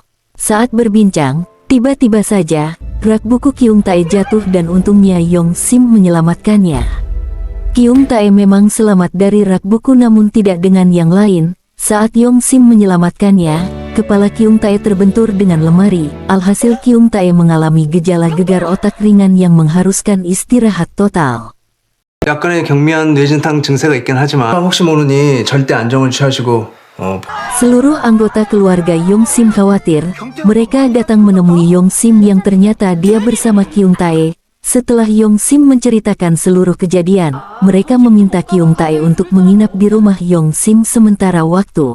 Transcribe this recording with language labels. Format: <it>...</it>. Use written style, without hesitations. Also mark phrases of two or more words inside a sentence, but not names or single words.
<id>Saat berbincang, tiba-tiba saja, rak buku Kyung-tae jatuh dan untungnya Yong Sim menyelamatkannya. Kyung-tae memang selamat dari rak buku namun tidak dengan yang lain. Saat Yong Sim menyelamatkannya, kepala Kyung-tae terbentur dengan lemari. Alhasil Kyung-tae mengalami gejala gegar otak ringan yang mengharuskan istirahat total.</id> <ko>약간의 경미한 뇌진탕 증세가 있긴 하지만 혹시 모르니 절대 안정을 취하시고</ko> <id>Seluruh anggota keluarga Yong Sim khawatir. Mereka datang menemui Yong Sim yang ternyata dia bersama Kyung-tae. Setelah Yong Sim menceritakan seluruh kejadian, mereka meminta Kyung-tae untuk menginap di rumah Yong Sim sementara waktu.</id>